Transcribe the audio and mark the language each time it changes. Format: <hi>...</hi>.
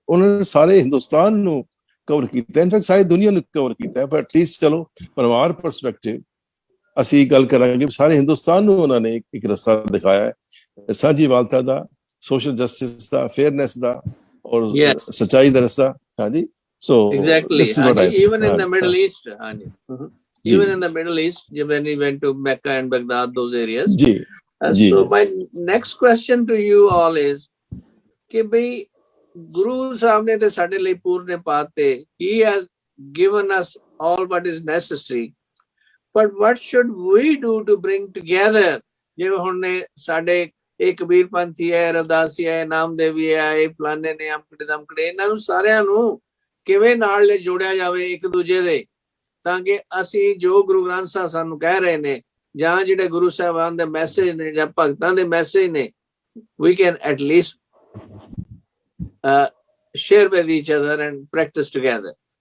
<pa>ਉਹਨਾਂ ਨੇ ਸਾਰੇ ਹਿੰਦੁਸਤਾਨ ਨੂੰ ਕਵਰ ਕੀਤਾ, ਇਨਫੈਕਟ ਸਾਰੀ ਦੁਨੀਆ ਨੂੰ ਕਵਰ ਕੀਤਾ। ਪਰ ਐਟਲੀਸਟ ਚਲੋ ਪਰਿਵਾਰ ਪਰਸਪੈਕਟਿਵ ਅਸੀਂ ਗੱਲ ਕਰਾਂਗੇ, ਸਾਰੇ ਹਿੰਦੁਸਤਾਨ ਨੂੰ ਉਹਨਾਂ ਨੇ ਇੱਕ ਰਸਤਾ ਦਿਖਾਇਆ ਹੈ ਸਾਂਝੀਵਾਲਤਾ ਦਾ, ਸੋਸ਼ਲ ਜਸਟਿਸ ਦਾ, ਫੇਅਰਨੈਸ ਦਾ ਔਰ ਸੱਚਾਈ ਦਾ ਰਸਤਾ। ਹਾਂਜੀ, so</pa> <en>exactly even in the Middle East, even in the Middle East when we went to Mecca and Baghdad, those areas। so my next question to you all is</en> <pa>कि भाई गुरु साहब ने तो साडे लिए पूर्ण पाते,</pa> <en>he has given us all what is necessary, but what should we do to bring together?</en> <pa>ਜਿਵੇਂ ਹੁਣ ਨੇ ਸਾਡੇ ਇਹ ਕਬੀਰ ਪੰਥੀ ਹੈ, ਰਵਿਦਾਸੀ ਹੈ, ਨਾਮਦੇਵੀ ਹੈ, ਇਹ ਫਲਾਣੇ ਨੇ, ਅਮਕੜੇ ਦਮਕੜੇ, ਇਹਨਾਂ ਨੂੰ ਸਾਰਿਆਂ ਨੂੰ ਕਿਵੇਂ ਨਾਲ ਜੋੜਿਆ ਜਾਵੇ ਇੱਕ ਦੂਜੇ ਦੇ, ਤਾਂ ਕਿ ਅਸੀਂ ਜੋ ਗੁਰੂ ਗ੍ਰੰਥ ਸਾਹਿਬ ਸਾਨੂੰ ਕਹਿ ਰਹੇ ਨੇ ਜਾਂ ਜਿਹੜੇ ਗੁਰੂ ਸਾਹਿਬਾਨ ਦੇ ਮੈਸੇਜ ਨੇ ਜਾਂ ਭਗਤਾਂ ਦੇ ਮੈਸੇਜ ਨੇ,</pa> <en>we can at least share with each other and practice together।</en>